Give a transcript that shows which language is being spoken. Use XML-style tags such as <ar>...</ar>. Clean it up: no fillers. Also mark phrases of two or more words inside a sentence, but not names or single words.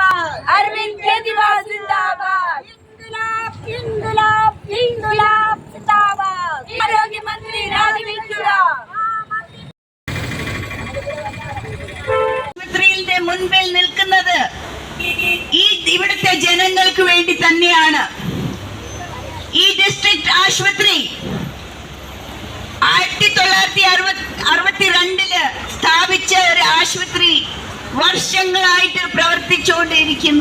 <hi>अरविंद केजरीवाल जिंदाबाद। इंकलाब इंकलाब जिंदाबाद। आरोग्य मंत्री राजवीर</hi> <ml>ആശുപത്രിയുടെ മുൻപിൽ നിൽക്കുന്നത് ഇവിടുത്തെ ജനങ്ങൾക്ക് വേണ്ടി തന്നെയാണ്. ഈ ഡിസ്ട്രിക്ട് ആശുപത്രി 1962 സ്ഥാപിച്ച ഒരു ആശുപത്രി വർഷങ്ങളായിട്ട് പ്രവർത്തിച്ചുകൊണ്ടിരിക്കുന്നു.</ml>